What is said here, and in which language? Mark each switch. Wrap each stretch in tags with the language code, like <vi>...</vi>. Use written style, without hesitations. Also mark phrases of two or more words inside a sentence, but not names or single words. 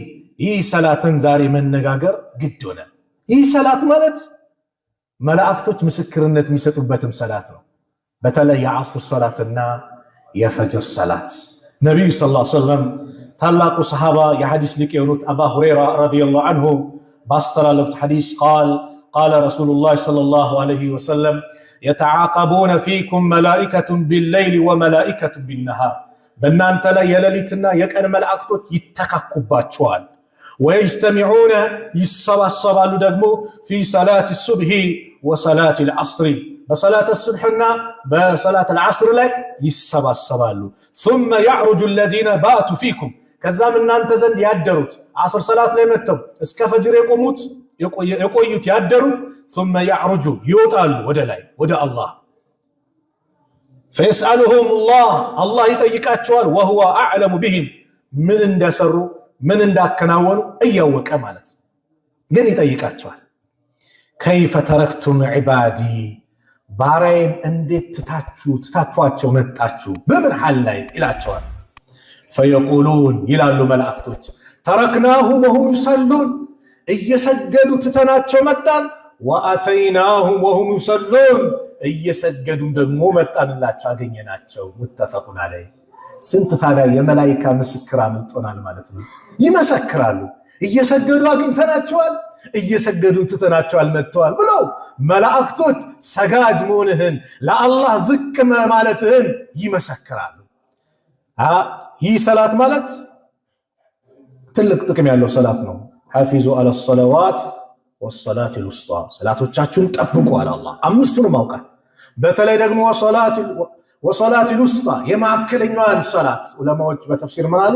<am>ይህ ሰላትን ዛሬ መነጋገር ግድ ሆነ። ይህ ሰላት ማለት መላእክቶች ምስክርነት የሚሰጡበትም ሰላት ነው። በተለይ የዐስር ሰላትና የፈጅር ሰላት ነብዩ</am> <ar>صلى الله عليه</ar> <am>ወሰለም ታላቁ ሰሃባ የሐዲስ ሊቅ የሆኑት አባ ሁረይራ</am> <ar>رضي الله عنه</ar> <am>ባስተላለፉት ሐዲስ</am> <ar>قال رسول الله صلى الله عليه وسلم يتعاقبون فيكم ملائكة بالليل وملائكة بالنهار</ar> <am>በእናንተ ላይ የሌሊትና የቀን መላእክቶች ይተካኩባቸዋል። ويجتمعون ይሰባሰባሉ ደግሞ</am> <ar>في صلاة الصبح وصلاة العصر</ar> <am>በصلاة الصبحና በصلاة العصر ላይ ይሰባሰባሉ።</am> <ar>ثم يعرج الذين باتوا فيكم</ar> <am>ከዛም እናንተ ዘንድ ያደሩት ዐስር ሰላት ላይ መጥተው እስከ ፈጅር የቆዩት ያደሩት</am> <ar>ثم يعرج</ar> <am>ይወጣሉ ወደ ላይ ወደ አላህ</am> <ar>فيسألهم الله</ar> <am>ይጠይቃቸዋል</am> <ar>وهو أعلم بهم</ar> <am>ምን እንደሰሩ ምን እንዳከናወኑ እያወቀ ማለት ግን ይጠይቃቸዋል።</am> <ar>كيف تركتم عبادي</ar> <am>ባሪያዬን እንዴት ትታችኋቸው መጣችሁ በምን ሐል ላይ ይላቸዋል። فيقولون ይላሉ መላእክቶች</am> <ar>تركناهم وهم يصلون</ar> <am>እየሰገዱ ትተናቸው መጣን</am> <ar>وأتيناهم وهم يصلون</ar> <am>እየሰገዱም ደግሞ መጣንላቸው አገኘናቸው።</am> <ar>متفق عليه።</ar> <am>ስንት ታዲያ የመላእክት ምስክር አምልጦናል ማለት ነው። ይመሰክራሉ እየሰገዱ አግኝተናቸዋል እየሰገዱ ትተናቸዋል መጥተዋል ብሎ መላእክቶች ሰጋጅ መሆንህን ለአላህ ዝቅ ማለትህን ይመሰክራሉ። ይህ ሰላት ማለት ትልቅ ጥቅም ያለው ሰላት ነው።</am> <ar>حافظوا على الصلوات والصلاة الوسطى</ar> <am>ሰላቶቻችሁን ጠብቁ አለ አላህ። አምስቱንም አውቃል። በተለይ ደግሞ</am> <ar>والصلاة الوسطى</ar> <am>የማዕከለኛዋን ሰላት ዑለማዎች በተፍሲር ምን አሉ?</am>